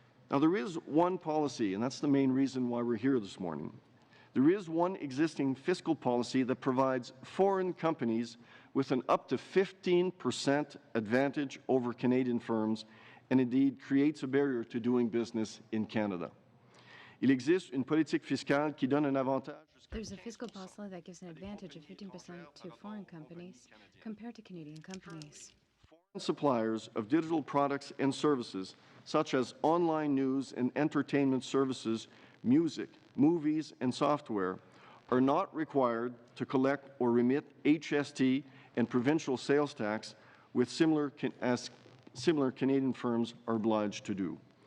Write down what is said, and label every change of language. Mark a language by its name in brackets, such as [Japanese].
[English] Now, there is one policy, and that's the main reason why we're here this morning. There is one existing fiscal policy that provides foreign companies with an up to 15% advantage over Canadian firms and indeed creates a barrier to doing business in Canada. [French] Il existe une politique fiscale qui donne un avantage. [English] There's a fiscal policy that gives an advantage of 15% to foreign companies compared to Canadian companies. Foreign suppliers of digital products and services, such as online news and entertainment services, music, movies, and software, are not required to collect or remit HST and provincial sales tax with similar Canadian firms are obliged to do.